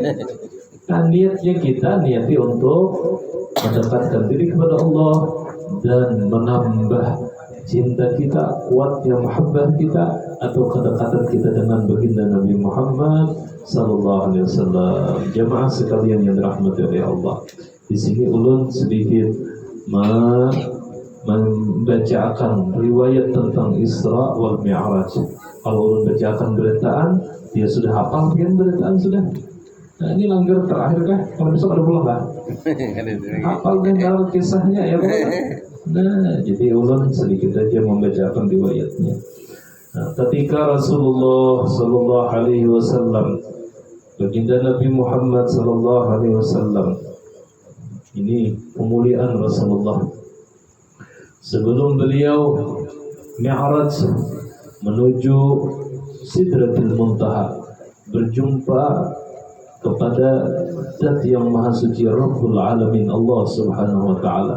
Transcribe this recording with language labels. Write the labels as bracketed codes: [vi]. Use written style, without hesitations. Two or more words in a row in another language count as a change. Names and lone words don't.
[id] Nah, niatnya kita niati untuk mendekatkan diri kepada Allah dan menambah cinta kita, kuatnya mahabbah kita atau kedekatan kita dengan baginda Nabi Muhammad [ar] صلى الله عليه وسلم. [id] Jemaah sekalian yang dirahmati oleh Allah. Di sini ulun sedikit membacakan riwayat tentang Isra wal Mi'raj. [bjn] Kalau ulun bacakan beritaan, dia sudah hafal kan beritaan sudah. Nah, ini langgar terakhir kah? Kalau besok ada pulang kah? Hafal kan kalau kisahnya ya Pak? Nah, jadi ulun sedikit aja membacakan riwayatnya. [id] Nah, ketika Rasulullah [ar] صلى الله عليه وسلم, [id] baginda Nabi Muhammad [ar] صلى الله عليه وسلم, [id] ini pemuliaan Rasulullah. Sebelum beliau Mi'raj menuju Sidratul Muntaha, berjumpa kepada Zat yang Maha Suci [ar] رب العالمين [id] Allah [ar] سبحانه وتعالى.